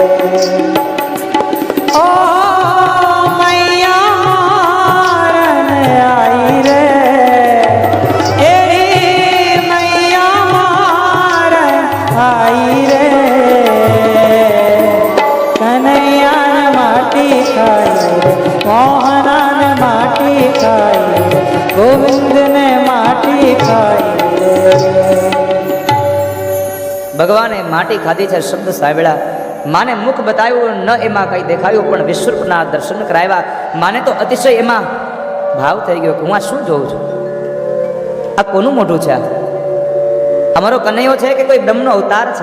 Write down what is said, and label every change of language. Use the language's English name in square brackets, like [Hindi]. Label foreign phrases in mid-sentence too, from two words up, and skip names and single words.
[Hindi] ओ मैया मारन आई रे, ए मैया मारन आई रे, कन्हैया ने माटी खाई रे, मोहना ने माटी खाई रे, गोविंद ने माटी खाई रे. [Gujarati] ભગવાને માટી ખાધી છે શબ્દ સાંભળ્યા. માને મુખ બતાવ્યું, ન એમાં કંઈ દેખાયું, પણ વિશ્વરૂપના દર્શન કરાવ્યા. માને તો અતિશય એમાં ભાવ થઈ ગયો કે હું આ શું જોઉં છું? આ કોનું મોઢું છે? આ અમારો કનૈયો છે કે કોઈ બ્રહ્મનો અવતાર છે?